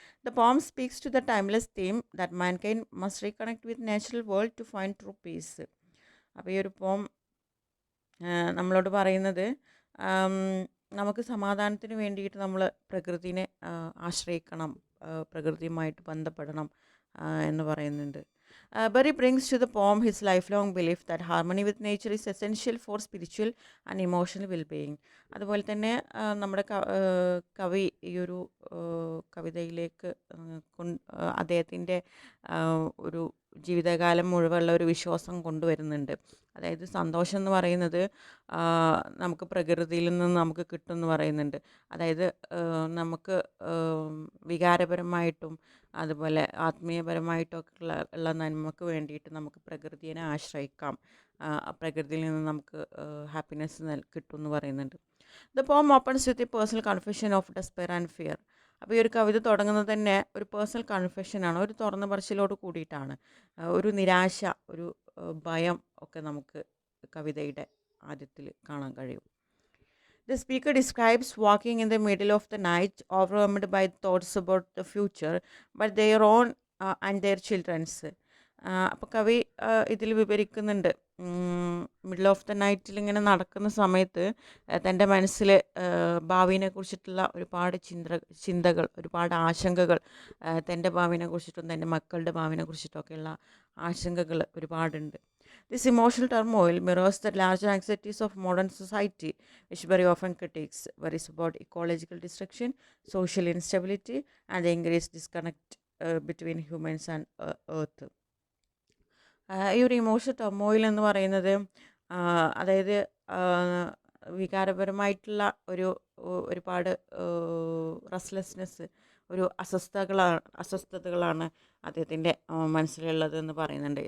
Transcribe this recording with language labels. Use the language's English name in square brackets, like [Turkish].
[English] The poem speaks to the timeless theme that mankind must reconnect with natural world to find true peace. [Malayalam] അപ്പോൾ ഈ ഒരു പോം നമ്മളോട് പറയുന്നത് നമുക്ക് സമാധാനത്തിന് വേണ്ടിയിട്ട് നമ്മൾ പ്രകൃതിനെ ആശ്രയിക്കണം, പ്രകൃതിയുമായിട്ട് ബന്ധപ്പെടണം എന്ന് പറയുന്നുണ്ട്. [English] Berry brings to the poem his lifelong belief that harmony with nature is essential for spiritual and emotional well-being. [Malayalam] അതുപോലെ തന്നെ നമ്മുടെ കവി ഈ ഒരു കവിതയിലേക്ക് അദ്ദേഹത്തിൻ്റെ ഒരു ജീവിതകാലം മുഴുവനുള്ള ഒരു വിശ്വാസം കൊണ്ടുവരുന്നുണ്ട്. അതായത് സന്തോഷം എന്ന് പറയുന്നത് നമുക്ക് പ്രകൃതിയിൽ നിന്ന് നമുക്ക് കിട്ടുമെന്ന് പറയുന്നുണ്ട്. അതായത് നമുക്ക് വികാരപരമായിട്ടും അതുപോലെ ആത്മീയപരമായിട്ടൊക്കെ ഉള്ള നന്മക്ക് വേണ്ടിയിട്ട് നമുക്ക് പ്രകൃതിയെ ആശ്രയിക്കാം. പ്രകൃതിയിൽ നിന്ന് നമുക്ക് ഹാപ്പിനെസ് കിട്ടും എന്ന് പറയുന്നുണ്ട്. [English] The poem opens with a personal confession of despair and fear. [Malayalam] അപ്പോൾ ഈ ഒരു കവിത തുടങ്ങുന്നത് തന്നെ ഒരു പേഴ്സണൽ കൺഫെഷനാണ്, ഒരു തുറന്ന പറച്ചിലോട് കൂടിയിട്ടാണ്. ഒരു നിരാശ, ഒരു ഭയം ഒക്കെ നമുക്ക് കവിതയുടെ ആദ്യത്തിൽ കാണാൻ കഴിയും. [English] The speaker describes walking in the middle of the night, overwhelmed by thoughts about the future, but their own and their children's. [Malayalam] അപ്പോൾ കവി ഇതിൽ വിവരിക്കുന്നുണ്ട്, മിഡിൽ ഓഫ് ദ നൈറ്റിൽ ഇങ്ങനെ നടക്കുന്ന സമയത്ത് തൻ്റെ മനസ്സിൽ ഭാവിനെ കുറിച്ചിട്ടുള്ള ഒരുപാട് ചിന്തകൾ, ഒരുപാട് ആശങ്കകൾ, തൻ്റെ ഭാവിനെ കുറിച്ചിട്ടും തൻ്റെ മക്കളുടെ ഭാവിനെ കുറിച്ചിട്ടൊക്കെയുള്ള ആശങ്കകൾ ഒരുപാടുണ്ട്. [English] This emotional turmoil mirrors the larger anxieties of modern society, which very often critiques, worries about ecological destruction, social instability, and the increased disconnect between humans and earth. [Malayalam] ഈ ഒരു ഇമോഷണൽ ടർമോയിൽ എന്ന് പറയുന്നത് അതായത് വികാരപരമായിട്ടുള്ള ഒരുപാട് റെസ്റ്റ്ലെസ്നെസ്, ഒരു അസ്വസ്ഥതകളാണ് അദ്ദേഹത്തിൻ്റെ മനസ്സിലുള്ളതെന്ന് പറയുന്നുണ്ട്.